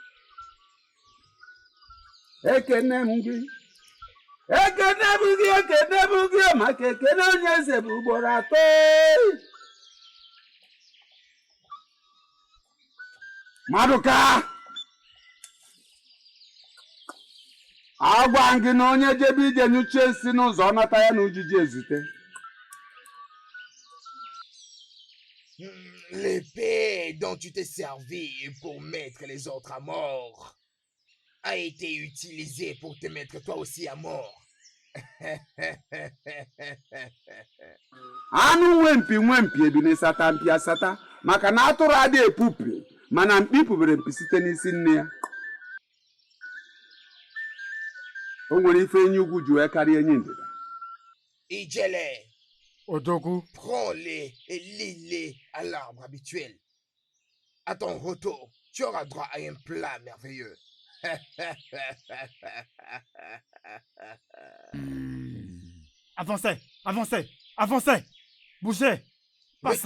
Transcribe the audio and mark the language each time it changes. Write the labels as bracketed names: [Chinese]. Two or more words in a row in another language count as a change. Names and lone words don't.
[Igbo] Ekene m gị maka ekene onye eze bụ ugboro 3. Maduka, agwa gị na onye jebe ije nyuchie nsị n'ụzọ ọ nata ya na ujiji ezute. [French] L'épée dont tu t'es servi pour mettre les autres à mort a été utilisée pour te mettre toi aussi à mort. [Igbo] Anụ nwempi ebi n'ịsata mpi asata maka na atụrụ adị epupi mana mkpi pụbere mpi site n'isi nne ya. O nwere ife enyi ugwu ji wee karịa enyi ndịda. [French] Ijele, Odogu, prends-les et lis-les à l'arbre habituel. À ton retour, tu auras droit à un plat merveilleux. Avancez, avancez, avancez. Bougez. Passe